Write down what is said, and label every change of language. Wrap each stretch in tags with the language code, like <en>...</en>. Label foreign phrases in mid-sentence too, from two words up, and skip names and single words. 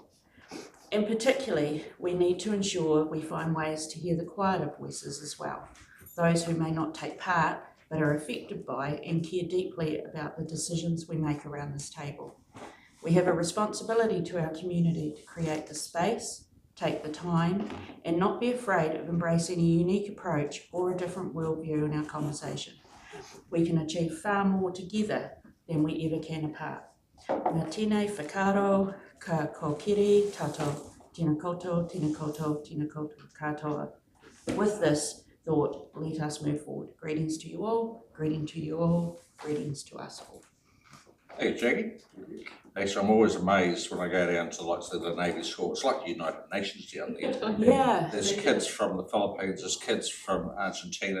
<en>And particularly, we need to ensure we find ways to hear the quieter voices as well, those who may not take part but are affected by and care deeply about the decisions we make around this table. We have a responsibility to our community to create the space, take the time, and not be afraid of embracing a unique approach or a different worldview in our conversation. We can achieve far more together than we ever can apart.</en> <mi>Ngā tēnei whakaro, ka kōkiri, tātou, tēnā koutou, tēnā koutou, tēnā koutou katoa.</mi> <en>With this thought, let us move forward. Greetings to you all, greetings to you all, greetings to us all. Hey, Jackie. Actually, I'm always amazed when I go down to like the Navy school. It's like the United Nations down there. Yeah. There's kids from the Philippines, there's kids from Argentina.</en>